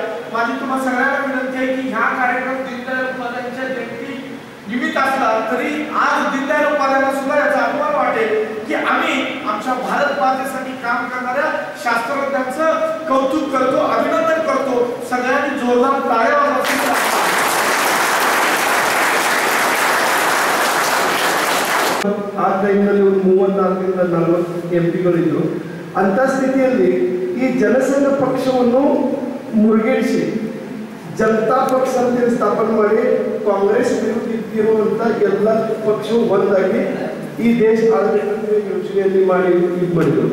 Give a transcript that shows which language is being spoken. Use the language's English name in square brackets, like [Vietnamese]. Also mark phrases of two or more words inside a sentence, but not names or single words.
[Marathi] माझी तुम्हाला सगळ्यांना विनंती आहे की ह्या कार्यक्रम दीनदयाळ उपाध्यायांच्या जयंती निमित्त असला तरी आज दीनदयाळ उपाध्यायांना सुद्धा याचा अभिमान वाटेल की आम्ही आमच्या भारत मातेसाठी काम करणाऱ्या शास्त्रज्ञांचं कौतुक करतो, अभिनंदन करतो. सगळ्यांनी जोरदार टाळ्या वाजवा. [Kannada] ಆ ಟೈಮ್ನಲ್ಲಿ ಒಂದು 34ರಿಂದ 40 ಎಂಪಿಗಳಿದ್ರು. ಅಂಥ ಸ್ಥಿತಿಯಲ್ಲಿ ಈ ಜನಸಂಘ ಪಕ್ಷವನ್ನು ಮುರುಗೇರಿಸಿ ಜನತಾ ಪಕ್ಷ ಅಂತ ಸ್ಥಾಪನೆ ಮಾಡಿ ಕಾಂಗ್ರೆಸ್ ವಿರುದ್ಧ ಎಲ್ಲ ಪಕ್ಷವು ಒಂದಾಗಿ ಈ ದೇಶ ಆಡಳಿತ ಯೋಜನೆಯಲ್ಲಿ ಮಾಡಿ ಇದು ಮಾಡಿದ್ರು.